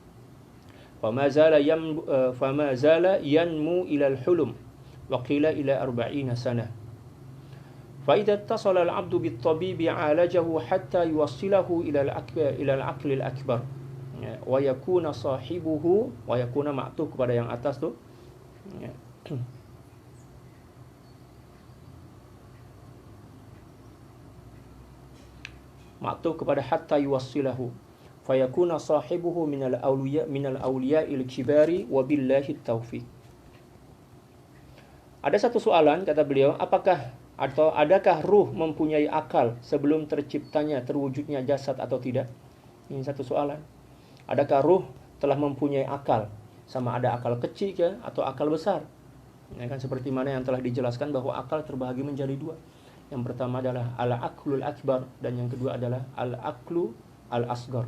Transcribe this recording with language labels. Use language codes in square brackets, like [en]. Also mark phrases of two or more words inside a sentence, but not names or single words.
[ar] فما زال ينمو إلى الحلم وقيل إلى 40 سنة فإذا اتصل العبد بالطبيب عالجه حتى يوصله إلى العقل الأكبر ويكون صاحبه ويكون معطوف [ms] kepada yang atas tu. [ar] Maktub kepada حتى يوصله فيكون صاحبه من الأولياء الكبار وبالله التوفيق. [ms] Ada satu soalan, kata beliau, adakah ruh mempunyai akal sebelum terciptanya, terwujudnya jasad atau tidak? Ini satu soalan. Adakah ruh telah mempunyai akal? Sama ada akal kecil ke atau akal besar. Ya kan, seperti mana yang telah dijelaskan bahwa akal terbagi menjadi dua. Yang pertama adalah [ar] العقل الأكبر [ms] dan yang kedua adalah [ar] العقل الأصغر.